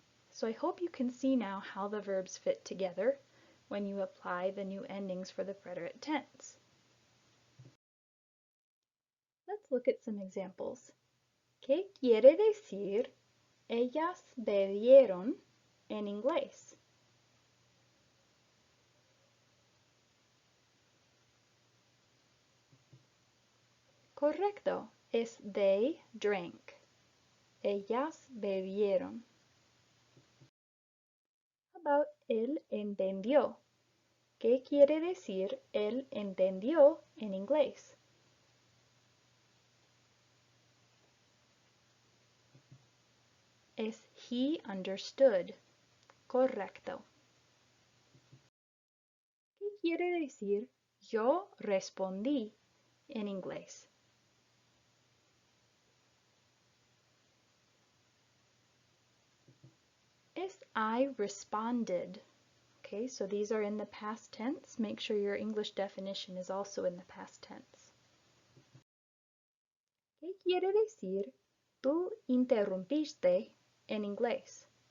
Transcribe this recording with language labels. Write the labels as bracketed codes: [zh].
[en] So I hope you can see now how the verbs fit together when you apply the new endings for the preterite tense. Let's look at some examples. [es] ¿Qué quiere decir ellas bebieron en inglés? Correcto, es [en] they drank. [es] Ellas bebieron. [en] How about [es] él entendió? ¿Qué quiere decir él entendió en inglés? Es [en] he understood. [es] Correcto. ¿Qué quiere decir yo respondí en inglés? Es [en] I responded. Okay, so these are in the past tense. Make sure your English definition is also in the past tense. [es] ¿Qué quiere decir tú interrumpiste en inglés?